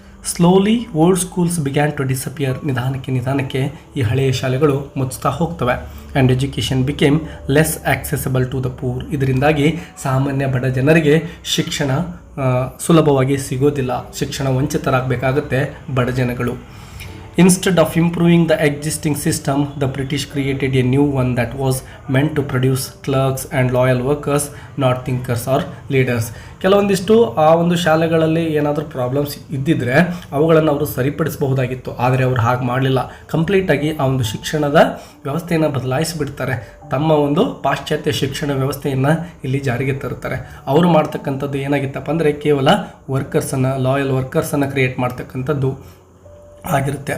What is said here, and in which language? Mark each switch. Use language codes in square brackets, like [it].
[en] Slowly old schools began to disappear. [kn] ನಿಧಾನಕ್ಕೆ ಈ ಹಳೆಯ ಶಾಲೆಗಳು ಮುಚ್ಚುತ್ತಾ ಹೋಗ್ತವೆ. [en] And education became less accessible to the poor. [kn] ಇದರಿಂದಾಗಿ ಸಾಮಾನ್ಯ ಬಡ ಜನರಿಗೆ ಶಿಕ್ಷಣ ಸುಲಭವಾಗಿ ಸಿಗೋದಿಲ್ಲ. ಶಿಕ್ಷಣ ವಂಚಿತರಾಗಬೇಕಾಗುತ್ತೆ ಬಡ ಜನಗಳು. [en] Instead of improving the existing system, the British created a new one that was meant to produce clerks and loyal workers, not thinkers or leaders. [kn] ಕೆಲವೊಂದಿಷ್ಟು ಆ ಒಂದು ಶಾಲೆಗಳಲ್ಲಿ ಏನಾದರೂ ಪ್ರಾಬ್ಲಮ್ಸ್ ಇದ್ದಿದ್ರೆ ಅವುಗಳನ್ನು ಅವರು ಸರಿಪಡಿಸಬಹುದಾಗಿತ್ತು, ಆದರೆ ಅವರು ಹಾಗೆ ಮಾಡಲಿಲ್ಲ. ಕಂಪ್ಲೀಟಾಗಿ ಆ ಒಂದು ಶಿಕ್ಷಣದ ವ್ಯವಸ್ಥೆಯನ್ನು ಬದಲಾಯಿಸಿಬಿಡ್ತಾರೆ. ತಮ್ಮ ಒಂದು ಪಾಶ್ಚಾತ್ಯ ಶಿಕ್ಷಣ ವ್ಯವಸ್ಥೆಯನ್ನು ಇಲ್ಲಿ ಜಾರಿಗೆ ತರುತ್ತಾರೆ. ಅವರು ಮಾಡ್ತಕ್ಕಂಥದ್ದು ಏನಾಗಿತ್ತಪ್ಪ ಅಂದರೆ ಕೇವಲ ವರ್ಕರ್ಸನ್ನು, ಲಾಯಲ್ ವರ್ಕರ್ಸನ್ನು ಕ್ರಿಯೇಟ್ ಮಾಡ್ತಕ್ಕಂಥದ್ದು ಆಗಿರುತ್ತೆ.